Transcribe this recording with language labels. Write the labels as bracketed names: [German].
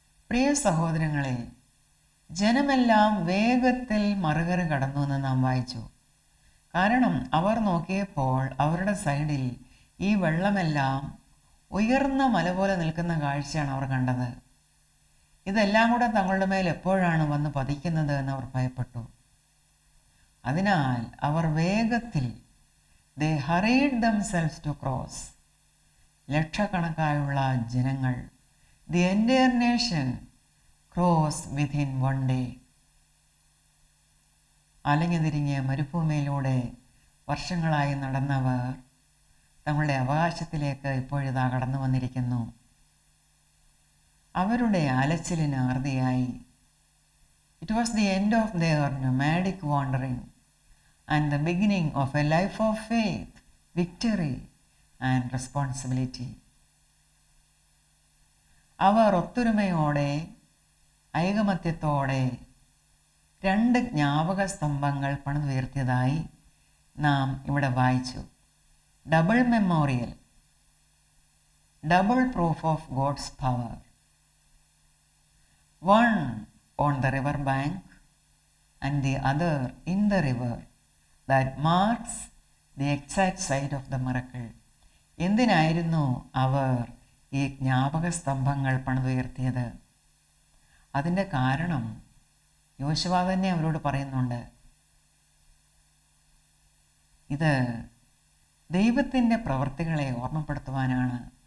[Malayalam] പ്രിയ സഹോദരങ്ങളെ, ജനമെല്ലാം വേഗത്തിൽ മറുകര കടന്നു എന്ന് നാം വായിച്ചു. കാരണം അവർ നോക്കിയപ്പോൾ അവരുടെ സൈഡിൽ ഈ വെള്ളമെല്ലാം ഉയർന്ന മല പോലെ നിൽക്കുന്ന കാഴ്ചയാണ് അവർ കണ്ടത്. ഇതെല്ലാം കൂടെ തങ്ങളുടെ മേൽ എപ്പോഴാണ് വന്ന് പതിക്കുന്നത് എന്ന് അവർ ഭയപ്പെട്ടു. അതിനാൽ അവർ വേഗത്തിൽ [English] they hurried themselves to cross. [Malayalam] ലക്ഷക്കണക്കായുള്ള ജനങ്ങൾ, [English] the entire nation cross within one day. [Malayalam] അലഞ്ഞു തിരിഞ്ഞ് മരുഭൂമിയിലൂടെ വർഷങ്ങളായി നടന്നവർ തങ്ങളുടെ അവകാശത്തിലേക്ക് ഇപ്പോഴിതാ കടന്നു വന്നിരിക്കുന്നു. അവരുടെ അലച്ചിലിന് അറുതിയായി. [English] It was the end of their nomadic wandering and the beginning of a life of faith, victory and responsibility. [Malayalam] അവർ ഒത്തൊരുമയോടെ ഐകമത്യത്തോടെ 2 ജ്ഞാപക സ്തംഭങ്ങൾ പണിതുയർത്തിയതായി നാം ഇവിടെ വായിച്ചു. [English] Double memorial, double proof of God's power. One on the river bank and the other in the river that marks the exact site of the miracle. [Malayalam] എന്തിനായിരുന്നു അവർ ഈ ജ്ഞാപക സ്തംഭങ്ങൾ പണിതുയർത്തിയത്? അതിൻ്റെ കാരണം യോശുവ തന്നെ അവരോട് പറയുന്നുണ്ട്. ഇത് ദൈവത്തിൻ്റെ പ്രവൃത്തികളെ ഓർമ്മപ്പെടുത്തുവാനാണ്.